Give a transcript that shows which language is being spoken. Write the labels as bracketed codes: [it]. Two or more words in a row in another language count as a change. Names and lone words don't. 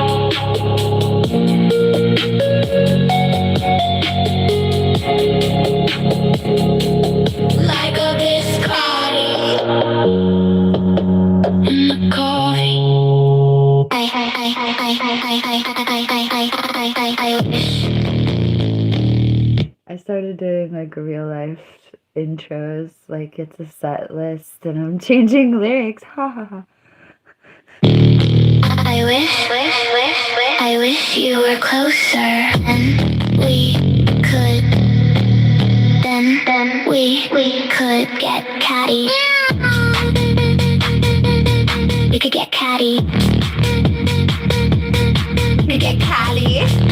[en] Like a biscotti in the coffee. I wish. I started doing like real life intros, like it's a set list and I'm changing lyrics. Ha ha ha. I wish you were closer and we could then we could get catty. We could get catty. We could get catty.